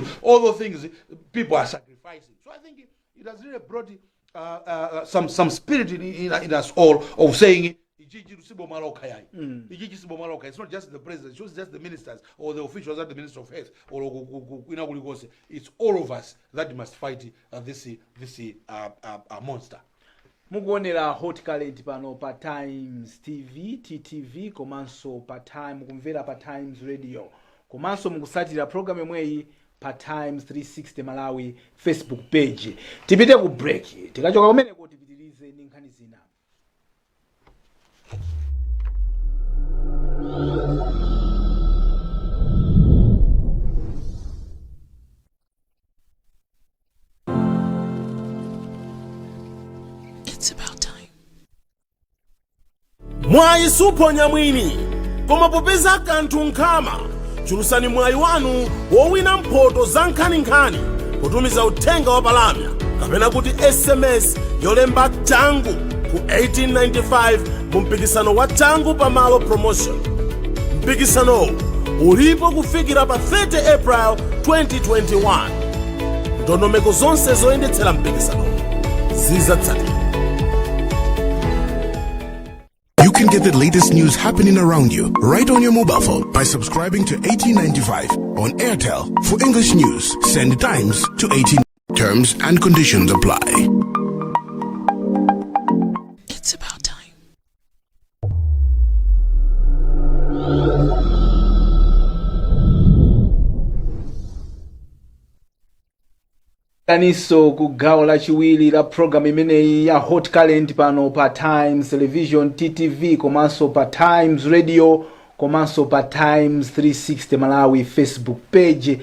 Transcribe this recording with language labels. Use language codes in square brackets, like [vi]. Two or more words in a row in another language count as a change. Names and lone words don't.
[en] All those things people are sacrificing. So I think it has really brought some spirit in us all of saying it's not just the president, it's just the ministers or the officials at the Ministry of Health or it's all of us that must fight this monster. [ny] Mukuonera Hot Current pano pa Times TV, TTV, komanso pa Time, mukumvera pa Times Radio, komanso mukusatira program yomweyi pa Times 360 Malawi Facebook page. Tipite ku break, tikachoka kumeneko tipitirize ndi nkhani zina. [en] It's about time. [ny] Mwai suponya mwini koma popeza kanthu nkhama chulusani mwai wanu wowina mphoto za nkhaninkhani kutumiza uthenga wa palamya kapena kuti SMS yolemba tangu ku 1895 mu mpikisano wa tangu pamalo promotion. Mpikisano ulipo kufikira pa 30 April 2021. Ndondomeko zonse zoyendetsera mpikisano zizatsatira. [en] You can get the latest news happening around you right on your mobile phone by subscribing to 1895 on Airtel. For English news, send Times to 18. Terms and conditions apply. It's about time. [ny] Kaniso ku gawo la chiwiri la program imeneyi ya Hot Current pano pa Times Television, TTV, komanso pa Times Radio, komanso pa Times 360 Malawi Facebook page.